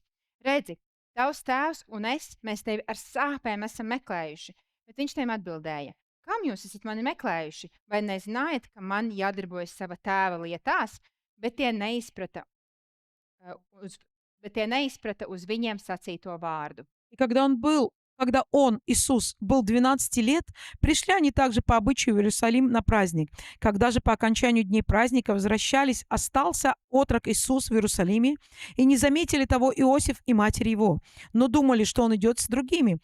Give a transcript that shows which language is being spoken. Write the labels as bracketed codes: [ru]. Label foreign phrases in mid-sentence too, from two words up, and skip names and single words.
[lv] Redzi, tavs tēvs un es, mēs tevi ar sāpēm esam meklējuši. Bet viņš tiem atbildēja: Kam jūs esat mani meklējuši? Vai nezinājat, ka man jādarbojas sava tēva lietās? Bet tie neizprata uz viņiem sacīto vārdu. [ru] И когда он, Иисус, был 12 лет, пришли они также по обычаю в Иерусалим на праздник. Когда же по окончанию дней праздника возвращались, остался отрок Иисус в Иерусалиме, и не заметили того Иосиф и матерь его, но думали, что он идет с другими.